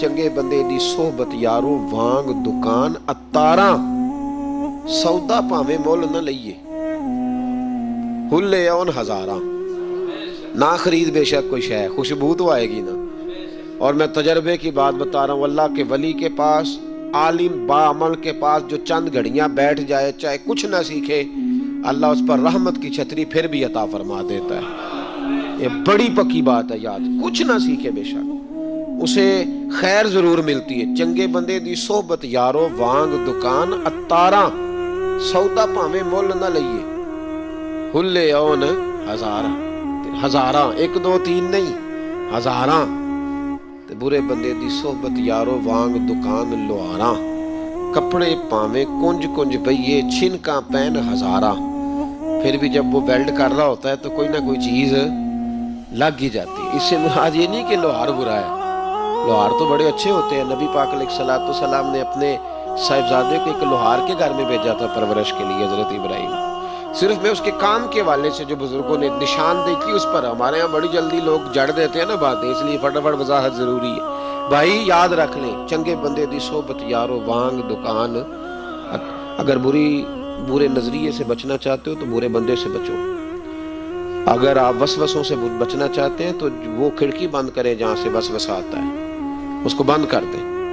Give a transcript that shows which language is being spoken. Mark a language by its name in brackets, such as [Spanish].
[Punjabi] چنگے بندے دی صحبت یارو وانگ دکان اتاراں، سودا پاویں مول نہ لئیے، ہلے اون ہزاراں. [Urdu] نہ خرید بے شک کوئی شے، خوشبو تو آئے گی نا. اور میں تجربے کی بات بتا رہا ہوں، اللہ کے ولی کے پاس، عالم با عمل کے پاس جو چند گھڑیاں بیٹھ جائے چاہے کچھ نہ سیکھے، اللہ اس پر رحمت کی چھتری پھر بھی عطا فرما دیتا ہے. یہ بڑی پکی بات ہے یاد. کچھ نہ سیکھے بے شک اسے خیر ضرور ملتی ہے. [Punjabi] چنگے بندے دی صحبت یارو وانگ دکان اتاراں، سودا پاویں مول نہ لئیے، ہلے اون ہزاراں. [Urdu] ہزاراں ایک دو تین نہیں، ہزاراں. [Punjabi] برے بندے دی صحبت یارو وانگ دکان لوہاراں، کپڑے پاویں کنج کنج بئیے چھنکاں پین ہزاراں. [Urdu] پھر بھی جب وہ ویلڈ کر رہا ہوتا ہے تو کوئی نہ کوئی چیز لگ ہی جاتی ہے. اس سے مراد یہ نہیں کہ لوہار برا ہے، لوہار تو بڑے اچھے ہوتے ہیں. نبی پاک علیہ الصلوۃ والسلام نے اپنے صاحبزادے کو ایک لوہار کے گھر میں بھیجا تھا پرورش کے لیے، حضرت ابراہیم. صرف میں اس کے کام کے والے سے جو بزرگوں نے نشاندہی کی اس پر، ہمارے ہاں بڑی جلدی لوگ جڑ دیتے ہیں نا باتیں، اس لیے فٹافٹ وضاحت ضروری ہے. بھائی یاد رکھ لیں، [Punjabi] چنگے بندے دی صحبت یارو وانگ دکان. [Urdu] اگر برے نظریے سے بچنا چاہتے ہو تو برے بندے سے بچو. اگر آپ وسوسوں سے بچنا چاہتے ہیں تو وہ کھڑکی بند کریں جہاں سے وسوسہ آتا ہے، اس کو بند کر دیں.